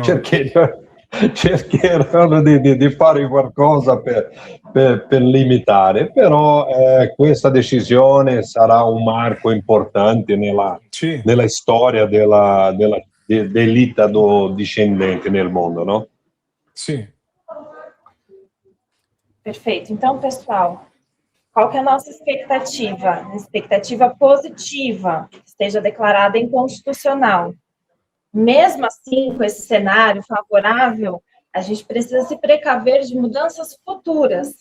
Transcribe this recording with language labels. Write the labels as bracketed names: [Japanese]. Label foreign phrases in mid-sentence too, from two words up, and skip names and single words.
[Italian] Cercheranno di fare qualcosa per limitare, però questa decisione sarà un marco importante nella storia dell'Italia discendente nel mondo, no? Sì. [Portuguese] Perfeito. Então, pessoal, qual que é a nossa expectativa? Expectativa positiva, que esteja declarada inconstitucional. Mesmo assim, com esse cenário favorável, a gente precisa se precaver de mudanças futuras.